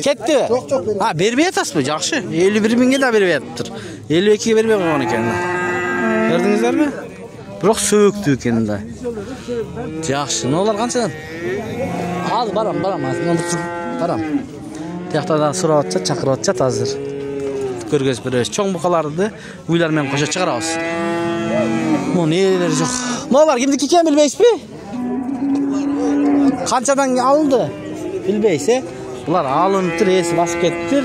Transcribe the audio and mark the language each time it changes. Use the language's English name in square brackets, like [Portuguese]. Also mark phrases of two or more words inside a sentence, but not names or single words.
[Uzbek] Ketdi. Yo'q, beryapsizmi? Yaxshi. 51 mingga da beryaptir. 52 ga bermay qo'ygan ekan. Ko'rdingizlarmi? Biroq so'kdi ekanda. Yaxshi. Nolar qanchadan? Hozir baram. Baram. [Kyrgyz] Тияқта да сурап атчат, чакырып атчат азыр. Көргөзүп беребиз. Чоң букаларды уйлар менен кошо чыгарабыз. Муну нелер жок. Мулар кимдики экен билбейсизби? Канчадан алынды? Билбейсиз, Булар алынып эси басып кетиптир.